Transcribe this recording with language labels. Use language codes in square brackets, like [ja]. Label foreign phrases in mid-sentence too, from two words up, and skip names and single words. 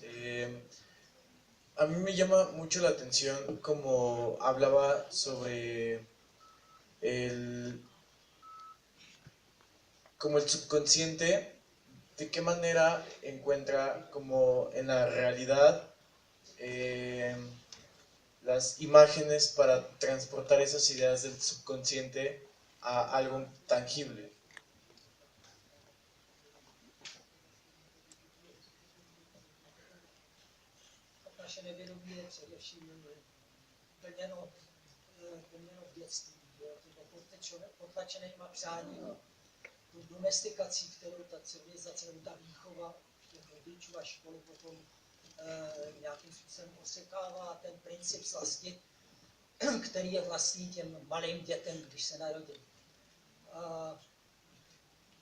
[es] A mí me llama mucho la atención como hablaba sobre como el subconsciente, de qué manera encuentra como en la realidad las imágenes para transportar esas ideas del subconsciente a algo tangible. [cs] Naše nevědomí je především plněno v dětství, potlačenýma přáníma, tu domestikací, kterou ta civilizace nebo ta výchova těch rodičů a školu potom nějakým způsobem osekává ten princip slasti, který je vlastní těm malým dětem, když se narodí.